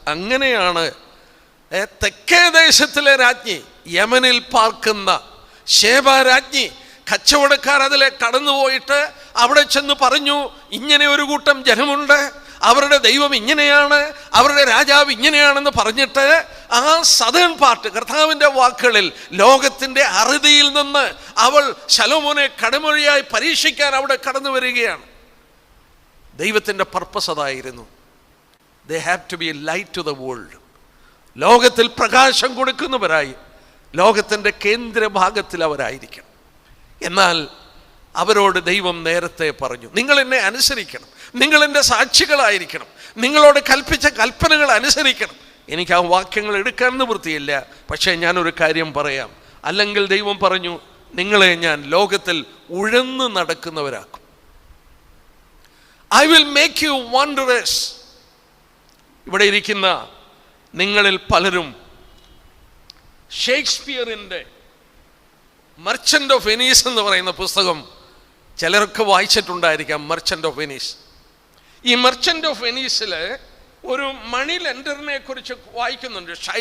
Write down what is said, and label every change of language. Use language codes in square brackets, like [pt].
[ml] അങ്ങനെയാണ് തെക്കേ ദേശത്തിലെ രാജ്ഞി, യമനിൽ പാർക്കുന്ന ശേബ രാജ്ഞി, കച്ചവടക്കാർ അതിലെ കടന്നുപോയിട്ട് അവിടെ ചെന്ന് പറഞ്ഞു, ഇങ്ങനെ ഒരു കൂട്ടം ജനമുണ്ട്, അവരുടെ ദൈവം ഇങ്ങനെയാണ്, അവരുടെ രാജാവ് ഇങ്ങനെയാണെന്ന് പറഞ്ഞിട്ട് ആ സദേൺ പാർട്ട്, കർത്താവിൻ്റെ വാക്കുകളിൽ, ലോകത്തിൻ്റെ അറുതിയിൽ നിന്ന് അവൾ ശലോമോനെ കടമൊഴിയായി പരീക്ഷിക്കാൻ അവിടെ കടന്നു വരികയാണ്. ദൈവത്തിൻ്റെ പർപ്പസ് അതായിരുന്നു. [en] They have to be a light to the world. [ml] ലോകത്തിൽ പ്രകാശം കൊടുക്കുന്നവരായി, ലോകത്തിൻ്റെ കേന്ദ്രഭാഗത്തിൽ അവരായിരിക്കണം. എന്നാൽ അവരോട് ദൈവം നേരത്തെ പറഞ്ഞു, നിങ്ങൾ എന്നെ അനുസരിക്കണം, നിങ്ങൾ എൻ്റെ സാക്ഷികളായിരിക്കണം, നിങ്ങളോട് കൽപ്പിച്ച കൽപ്പനകൾ അനുസരിക്കണം. എനിക്ക് ആ വാക്യങ്ങൾ എടുക്കാൻ നിവൃത്തിയില്ല, പക്ഷേ ഞാനൊരു കാര്യം പറയാം. അല്ലെങ്കിൽ ദൈവം പറഞ്ഞു, നിങ്ങളെ ഞാൻ ലോകത്തിൽ ഉഴന്നു നടക്കുന്നവരാക്കും. [en] I will make you wanderers. [ml] ഇവിടെ ഇരിക്കുന്ന നിങ്ങളിൽ പലരും ഷേക്സ്പിയറിൻ്റെ മർച്ചൻ്റ് ഓഫ് വെനീസ് എന്ന് പറയുന്ന പുസ്തകം ചിലരൊക്കെ വായിച്ചിട്ടുണ്ടായിരിക്കാം. Merchant of Venice. ഈ മർച്ചൻ്റ് ഓഫ് വെനീസിൽ ഒരു മണി ലെൻഡറിനെ കുറിച്ച് വായിക്കുന്നുണ്ട്.